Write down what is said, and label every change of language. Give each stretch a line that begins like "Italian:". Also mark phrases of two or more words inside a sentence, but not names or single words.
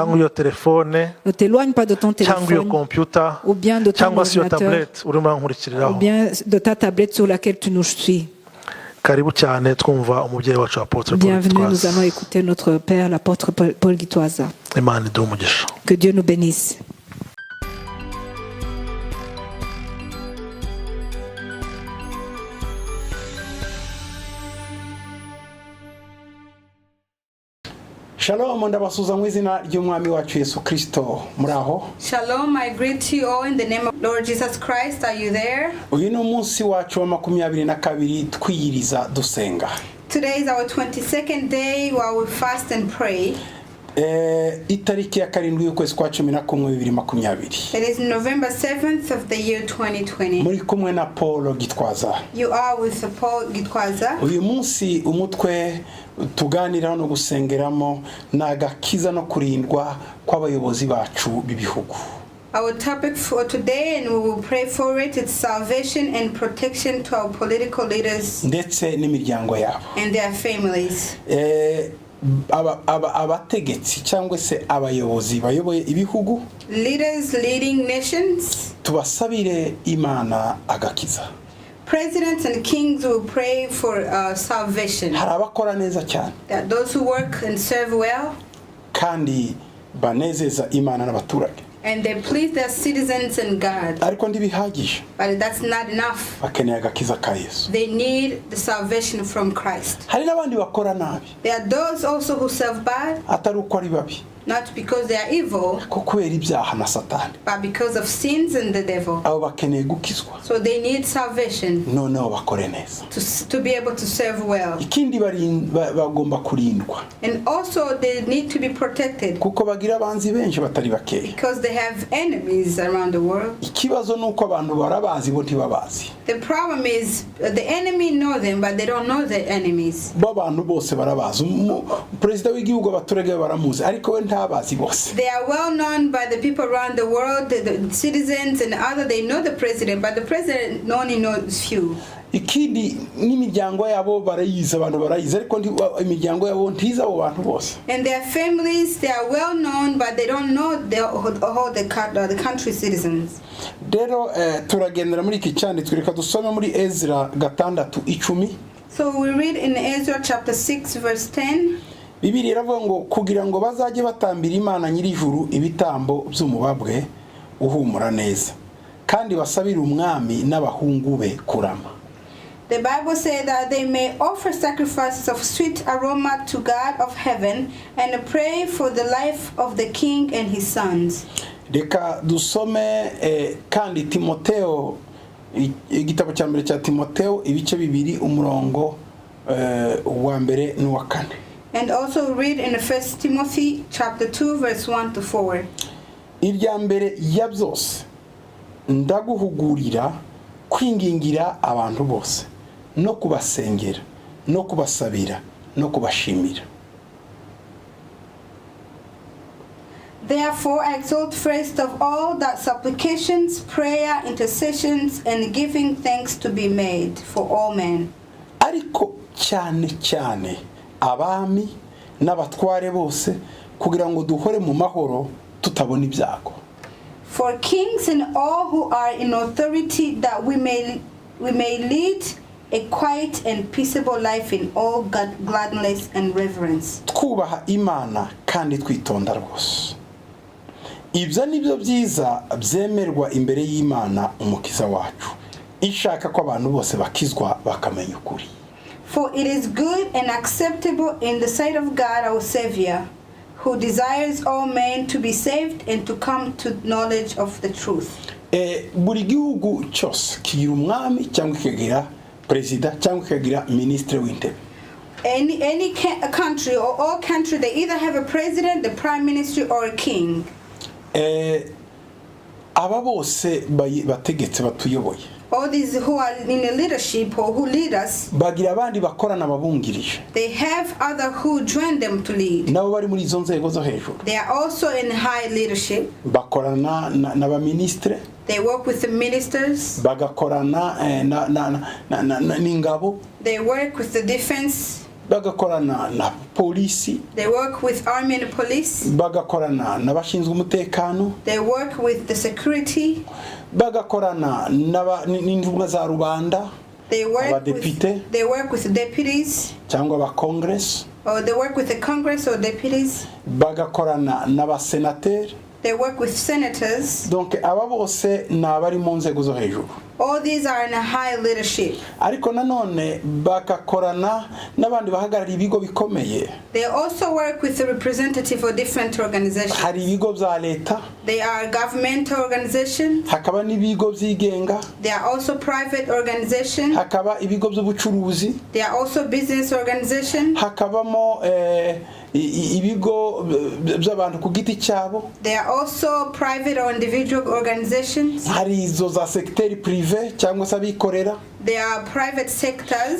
French: Ne t'éloigne pas de ton téléphone. Ou bien de ton ordinateur. Ou bien de ta tablette sur laquelle tu nous suis. Bienvenue, nous allons écouter notre Père, l'apôtre Paul Gitwaza. Que Dieu nous bénisse.
Kinyarwanda: Shalom, ndabasuza mu izina ry'umwami wacu Yesu Kristo. Muraho? Shalom,
English: I greet you all in the name of Lord Jesus Christ. Are you there?
Kinyarwanda: Uyu ni umunsi wacu wa 22 twiyiriza dusenga.
English: Today is our 22nd day while we fast and pray.
Kinyarwanda: Itariki ya 7 y'ukwezi kwa 11 2020.
English: It is November 7th of the year 2020.
Kinyarwanda: Muri kumwe na Paul Gitwaza.
English: You are with Paul Gitwaza.
Kinyarwanda: Uyu munsi umutwe tuganira no gusengeramo nagakiza no kurindwa kw'abayobozi bacu b'ibihugu.
English: Our topic for today, and we will pray for it, it's salvation and protection to our political leaders
Kinyarwanda: ndetse n'imiryango yabo
English: and their families.
Kinyarwanda: abategetsi cyangwa se abayobozi bayoboye ibihugu,
English: leaders leading nations,
Kinyarwanda: tubasabire Imana agakiza.
English: Presidents and kings will pray for salvation.
Kinyarwanda: Hari abakora neza cyane,
English: that those who work and serve well,
Kinyarwanda: kandi banezeza Imana n'abaturage,
English: and they please their citizens and God.
Kinyarwanda: Ariko ntibihagije,
English: but that's not enough.
Kinyarwanda: Bakeneye agakiza ka Yesu.
English: They need the salvation from Christ.
Kinyarwanda: Hari n'abandi bakora nabi,
English: there are those also who serve bad,
Kinyarwanda: atari uko ari babi,
English: not because they are evil,
Kinyarwanda: ko kubera ibyaha na Satani,
English: but because of sins and the devil.
Kinyarwanda: Abo bakeneye gukizwa,
English: so they need salvation,
Kinyarwanda: noneho bakore neza,
English: to be able to serve well.
Kinyarwanda: Ikindi bagomba kurindwa,
English: and also they need to be protected,
Kinyarwanda: kuko bagira abanzi benshi batari bakeya,
English: because they have enemies around the world.
Kinyarwanda: Ikibazo nuko abantu barabazi bo ntibabazi.
English: The problem is the enemy know them but they don't know the enemies.
Kinyarwanda: Bo abantu bose barabazi, President w'igihugu abaturage baramuzi, ariko we ntabazi bose.
English: They are well known by the people around the world, the citizens and other. They know the president, but the president only knows few.
Kinyarwanda: Ikindi n'imiryango yabo barayizi, abantu barayizi, ariko imiryango yabo ntiza abo bantu bose.
English: And their families, they are well known but they don't know the country citizens.
Kinyarwanda: Rero turagendera muri iki cyanditswe, reka dusome muri Ezra 6:10.
English: So we read in Ezra chapter 6 verse 10.
Kinyarwanda: Bibiliya iravuga ngo kugira ngo bazajye batambira Imana nyir'ijuru ibitambo by'umubabwe uhumura neza, kandi basabire umwami n'abahungu be kurama.
English: The Bible says that they may offer sacrifices of sweet aroma to God of heaven and pray for the life of the king and his sons.
Kinyarwanda: Reka dusome kandi Timotheo, igitabo cya mbere cya Timotheo ibice 2 umurongo wa mbere n'uwa 4.
English: And also read in 1 Timothy chapter 2 verse 1 to 4.
Kinyarwanda: Irya mbere ya byose ndaguhugurira kwingingira abantu bose no kubasengera no kubasabira no kubashimira.
English: Therefore I exhort first of all that supplications, prayer, intercessions and giving thanks to be made for all men.
Kinyarwanda: Ariko cyane abami n'abatware bose kugira ngo duhore mu mahoro tutabona ibyago.
English: For kings and all who are in authority, that we may lead a quiet and peaceable life in all gladness and reverence.
Kinyarwanda: Twubaha Imana kandi twitonda rwose. Ibyo nibyo byiza byemerwa imbere y'Imana umukiza wacu, ishaka ko abantu bose bakizwa bakamenya ukuri.
English: For it is good and acceptable in the sight of God our Savior, who desires all men to be saved and to come to knowledge of the truth.
Kinyarwanda: Buri gihugu cyose kigira umwami cyangwa kigira president cyangwa kigira ministre w'intebe.
English: Any country or all country, they either have a president, the prime minister or a king.
Kinyarwanda: Aba bose bategetse batuyoboye,
English: all these who are in the leadership or who lead us,
Kinyarwanda: bagira abandi bakorana babungirije.
English: They have other who join them to lead.
Kinyarwanda: Nabo bari muri izo nzego zo hejuru.
English: They are also in high leadership.
Kinyarwanda: Bakorana n'abaministre.
English: They work with the ministers.
Kinyarwanda: Bagakorana n'ingabo.
English: They work with the defense.
Kinyarwanda: Bagakorana na polisi.
English: They work with army and police.
Kinyarwanda: Bagakorana n'abashinzwe umutekano.
English: They work with the security.
Kinyarwanda: Bagakorana n'intumwa za rubanda.
English: They work with the deputies.
Kinyarwanda: Cyangwa aba congress.
English: Or they work with the congress or deputies.
Kinyarwanda: Bagakorana n'abasenateri.
English: They work with senators.
Kinyarwanda: Donc aba bose n'abari mu nzego zo hejuru.
English: All these are in a high leadership.
Kinyarwanda: Ariko nanone bagakorana n'abandi bahagarariye ibigo bikomeye.
English: They also work with the representative of different organizations.
Kinyarwanda: Hari ibigo bya leta.
English: They are governmental organizations.
Kinyarwanda: Hakaba n'ibigo byigenga.
English: They are also private organizations.
Kinyarwanda: Hakaba ibigo by'ubucuruzi.
English: They are also business organizations.
Kinyarwanda: Hakabamo ibigo by'abantu ku giti cyabo.
English: They are also private or individual organizations.
Kinyarwanda: Hari izo za
French: secteur privé
Kinyarwanda: cyangwa se abikorera.
English: They are private sectors.